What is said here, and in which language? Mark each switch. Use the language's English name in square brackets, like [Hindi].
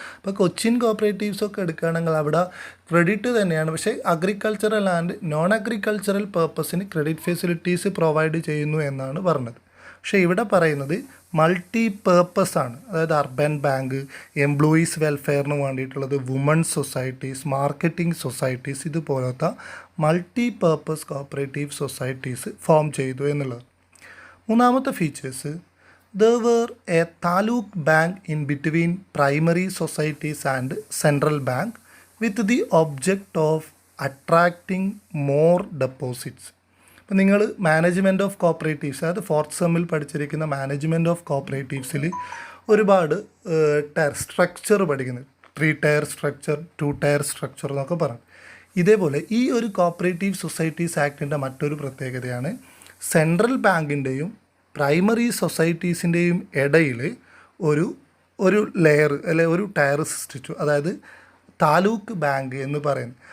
[Malayalam] അപ്പോൾ കൊച്ചിൻ കോഓപ്പറേറ്റീവ്സൊക്കെ എടുക്കുകയാണെങ്കിൽ അവിടെ ക്രെഡിറ്റ് തന്നെയാണ്, പക്ഷേ അഗ്രികൾച്ചറൽ ആൻഡ് നോൺ അഗ്രികൾച്ചറൽ പർപ്പസിന് ക്രെഡിറ്റ് ഫെസിലിറ്റീസ് പ്രൊവൈഡ് ചെയ്യുന്നു എന്നാണ് പറഞ്ഞത്. പക്ഷേ ഇവിടെ പറയുന്നത് മൾട്ടി പർപ്പസ് ആണ്. അതായത് urban bank, employees വെൽഫെയറിന് വേണ്ടിയിട്ടുള്ളത്, woman societies, marketing societies, ഇതുപോലത്തെ multi purpose cooperative societies form ചെയ്തു എന്നുള്ളത്. മൂന്നാമത്തെ features, [English] there were a taluk bank in between primary societies and central bank with the object of attracting more deposits. [Malayalam] അപ്പോൾ നിങ്ങൾ management of cooperatives, അതായത് fourth സെമ്മിൽ പഠിച്ചിരിക്കുന്ന management of കോഓപ്പറേറ്റീവ്സിൽ ഒരുപാട് structure പഠിക്കുന്നത്, 3 tyre structure, 2 tyre structure എന്നൊക്കെ പറയും. ഇതേപോലെ ഈ ഒരു കോഓപ്പറേറ്റീവ് സൊസൈറ്റീസ് ആക്ടിൻ്റെ മറ്റൊരു പ്രത്യേകതയാണ് സെൻട്രൽ ബാങ്കിൻ്റെയും പ്രൈമറി സൊസൈറ്റീസിൻ്റെയും ഇടയിൽ ഒരു ലെയർ അല്ലെങ്കിൽ ഒരു ടയർ സൃഷ്ടിച്ചു, അതായത് താലൂക്ക് ബാങ്ക് എന്ന് പറയുന്നത്.